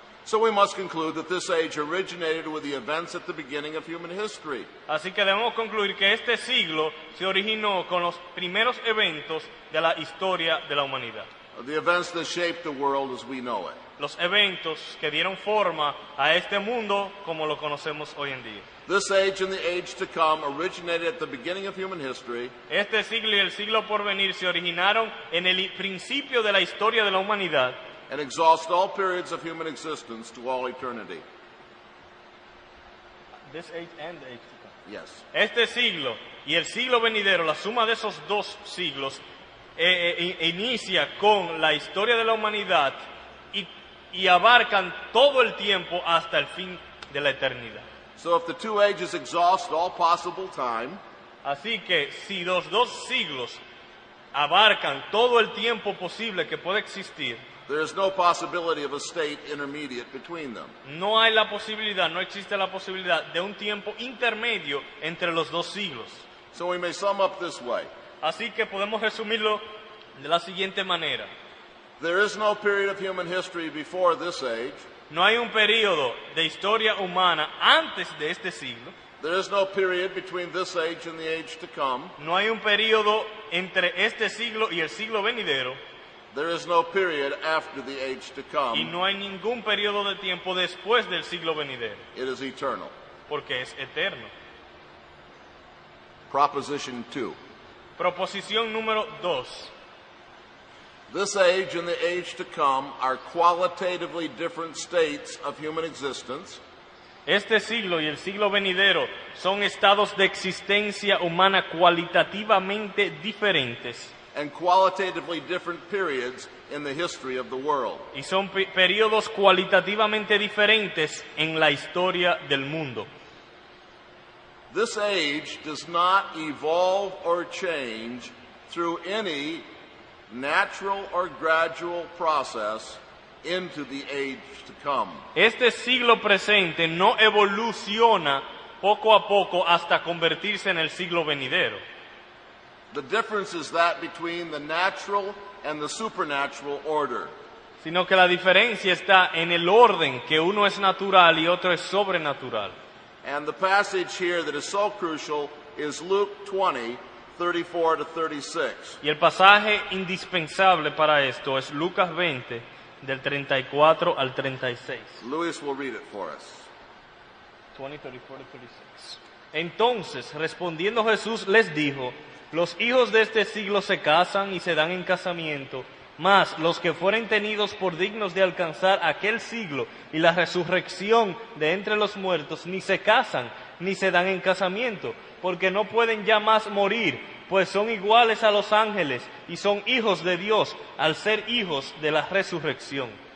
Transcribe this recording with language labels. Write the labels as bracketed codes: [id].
[en] So we must conclude that this age originated with the events at the beginning of human history. [es] Así que debemos concluir que este siglo se originó con los primeros eventos de la historia de la humanidad. [en] The events that shaped the world as we know it. [es] los eventos que dieron forma a este mundo como lo conocemos hoy en día. [en] This age and the age to come originated at the beginning of human history [es] Este siglo y el siglo por venir se originaron en el principio de la historia de la humanidad [en] and exhaust all periods of human existence to all eternity. This age and the age to come. Yes. [es] Este siglo y el siglo venidero, la suma de esos dos siglos, inicia con la historia de la humanidad y abarcan todo el tiempo hasta el fin de la eternidad. [en] So if the two ages exhaust all possible time, [es] Así que si los dos siglos abarcan todo el tiempo posible que puede existir, [en] there is no possibility of a state intermediate between them. [es] no hay la posibilidad, no existe la posibilidad de un tiempo intermedio entre los dos siglos. [en] So we may sum up this way. [es] Así que podemos resumirlo de la siguiente manera. [en] There is no period of human history before this age. [es] No hay un periodo de historia humana antes de este siglo. [en] There is no period between this age and the age to come. [es] No hay un periodo entre este siglo y el siglo venidero. [en] There is no period after the age to [es] Y [en] come. [es] no hay ningún periodo de tiempo después del siglo venidero, [en] It is eternal. [es] porque es eterno. [en] Proposition 2. [es] Proposición número 2. [en] This age and the age to come are qualitatively different states of human existence, [es] Este siglo y el siglo venidero son estados de existencia humana cualitativamente diferentes [en] and qualitatively different periods in the history of the world. [es] y son periodos cualitativamente diferentes en la historia del mundo. [en] This age does not evolve or change through any natural or gradual process into the age to come. [es] Este siglo presente no evoluciona poco a poco hasta convertirse en el siglo venidero. [en] The difference is that between the natural and the supernatural order. [es] Sino que la diferencia está en el orden, que uno es natural y otro es sobrenatural. [en] And the passage here that is so crucial is Luke 20, 34 to 36. [es] Y el pasaje indispensable para esto es Lucas 20, del 34 al 36. [en] Luis will read it for us. 20, 34 to 36. [es] Entonces, respondiendo Jesús, les dijo: los hijos de este siglo se casan y se dan en casamiento, mas los que fueren tenidos por dignos de alcanzar aquel siglo y la resurrección de entre los muertos, ni se casan ni se dan en casamiento, porque no pueden ya más morir, pues son iguales a los ángeles y son hijos de Dios al ser hijos de la resurrección.